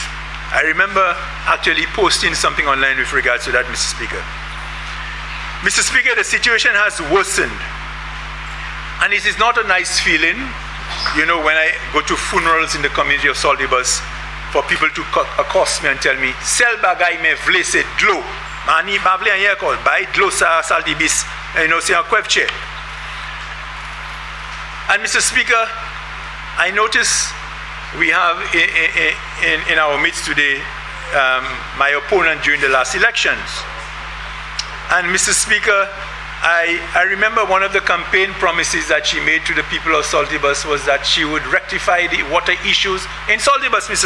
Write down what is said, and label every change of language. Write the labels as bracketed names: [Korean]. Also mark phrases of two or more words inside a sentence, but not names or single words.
[English] I remember actually posting something online with regards to that, Mr. Speaker. Mr. Speaker, the situation has worsened. And it is not a nice feeling, you know, when I go to funerals in the community of Saltibus, for people to accost me and tell me, [Saint Lucian Creole French] "Sel bagay me vle se dlo, mani bavle anye kol, bay dlo sa Saltibus, [English] you know, [Saint Lucian Creole French] se an kwevche." [English] And Mr. Speaker, I notice we have in our midst today my opponent during the last elections. And Mr. Speaker, I remember one of the campaign promises that she made to the people of Saltibus was that she would rectify the water issues in Saltibus, Mr.